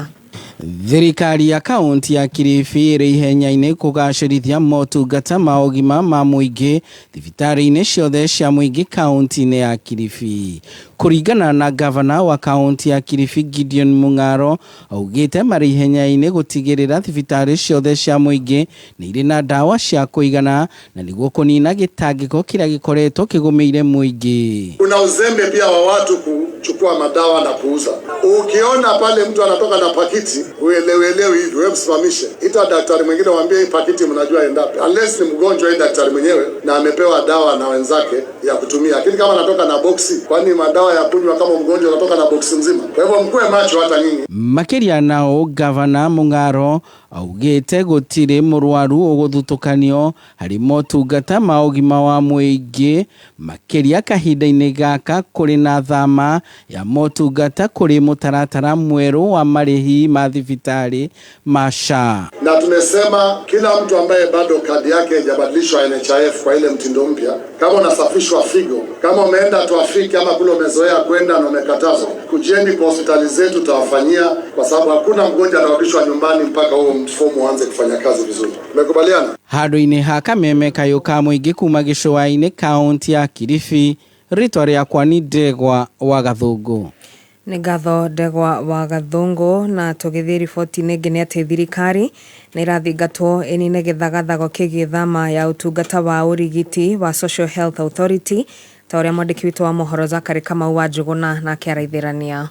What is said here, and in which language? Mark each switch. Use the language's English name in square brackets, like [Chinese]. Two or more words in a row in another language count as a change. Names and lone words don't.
[Kikuyu] Thirikari ya kaunti ya Kilifi ĩrĩ ihenya-inĩ kũgacĩrithia motungata ma ũgima ma mũingĩ thibitarĩ-inĩ ciothe cia mũingĩ kaunti-inĩ ya Kilifi. Kũringana na gavana wa kaunti ya Kilifi Gideon Mung'aro, augĩte marĩ ihenya-inĩ gũtigĩrĩra thibitarĩ ciothe cia mũingĩ nĩ irĩ na dawa cia kũigana na nĩguo kũnina gĩtangĩko kĩrĩa gĩkoretwo kĩgũmĩire mũingĩ. [Swahili] Kuna uzembe pia wa watu kuchukua madawa na kuuza. Ukiona pale mtu anatoka na pakiti, uelewi hivi, wewe msimamishe. Ita daktari mwingine waambie hii pakiti mnajua endapi. Unless ni mgonjwa hii daktari mwenyewe na amepewa dawa na wenzake ya kutumia. Lakini kama anatoka na boksi, kwani madawa ya kunywa kama mgonjwa anatoka na boksi mzima? Kwa hivyo mkue macho hata nyinyi. [Kikuyu] Makĩria nao gavana Mung'aro augĩte gũtirĩ mũrwaru ũgũthutũkanio harĩ motungata ma ũgima wa mũingĩ makĩria kahinda-inĩ gaka kũrĩ na thama ya motungata kũrĩ mũtaratara mwerũ wa marĩhi ma thibitarĩ ma SHA. [Swahili] Na tumesema kila mtu ambaye bado kadi yake haijabadilishwa NHIF kwa ile mtindo mpya, kama unasafishwa figo, kama umeenda tu Afrika ama kule umezoea kwenda na umekatazwa, kujeni kwa hospitali zetu tutawafanyia, kwa sababu hakuna mgonjwa anarudishwa nyumbani mpaka huo mfumo uanze kufanya kazi vizuri. Tumekubaliana? [Kikuyu] Handũ-inĩ ha kameme kayũ ka mũingĩ kuma gĩcũa-inĩ kaunti ya Kilifi, rĩtwa rĩakwa nĩ Ndegwa wa Gathũngũ. Nĩ ngatho Ndegwa wa Gathũngũ. Na tũgĩthiĩ riboti-inĩ ĩngĩ nĩ atĩ thirikari nĩ ĩrathingatwo ĩnine gĩthagathago kĩgiĩ thama ya ũtungata wa ũrigiti wa Social Health Authority ta ũrĩa mwandĩki witũ wa mohoro Zakari Kamau wa Njũgũna na akĩaraithĩrania.